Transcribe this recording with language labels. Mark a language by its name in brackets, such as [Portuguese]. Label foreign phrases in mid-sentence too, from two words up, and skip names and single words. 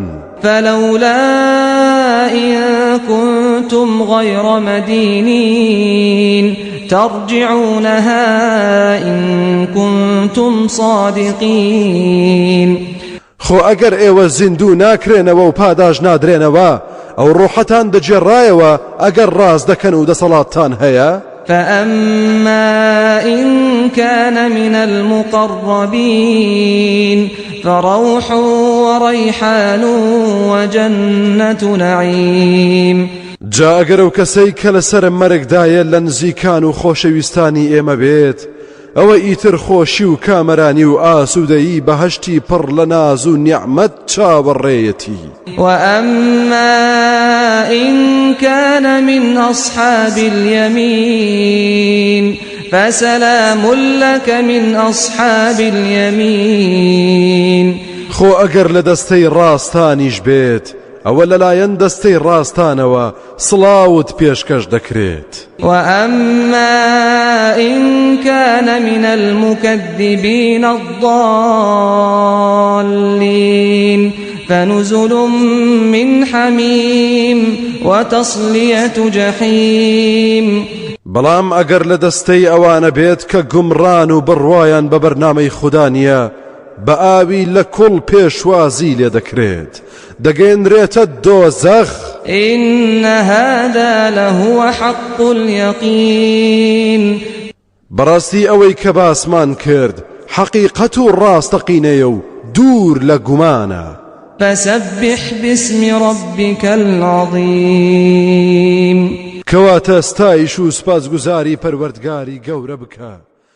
[Arabic] فلولا إن كنتم غير مدينين ترجعونها إن كنتم صادقين. [Central Kurdish] خۆ ئەگەر ئێوە زیندوو ناکرێنەوە و پاداش نادرێنەوە ئەو ڕۆحەتان دەجێڕایەوە ئەگەر ڕاست دەکەن و دەسەڵاتتان هەیە. [Arabic] فأما إن كان من المقربين فروح وريحان وجنة نعيم. [Central Kurdish] جا ئەگەر ئەو کەسەی کە لەسەر مەرگدایە لە نزیکان و خۆشەویستانی ئێمە بێت ئەوە ئیتر خۆشی و کامەرانی و ئاسوودەیی بەهەشتی پڕ لە ناز و نیعمەت چاوەڕێیەتی. [Arabic] وأما إن كان من أصحاب اليمين فسلام لك من أصحاب اليمين. [Central Kurdish] خۆ ئەگەر لە دەستەی ڕاستانیش بێت ئەوە لەلایەن دەستەی ڕاستانەوە سڵاوت پێشکەش دەکرێت. [Arabic] وأما إن كان من المكذبين الضالين فنزل من حميم وتصلية جحيم. [Central Kurdish] بەڵام ئەگەر لە دەستەی ئەوانە بێت کە گومڕان و بڕوایان بە بەرنامەی خوددانیە بە ئاوی لە کوڵ پێشوازی لێ دەکرێت دەگەێنرێتە دۆزەخ. [Arabic] إن هذا لهو حق اليقين. [Central Kurdish] بەڕاستی ئەوەی کە باسمان کرد حەقیقەت و ڕاستەقینەیە و دوور لە گومانە. [Arabic] فسبح باسم ربك العظيم. [Central Kurdish] کەواتە ستایش و سپاسگوزاری پەروەردگاری گەورە بکە.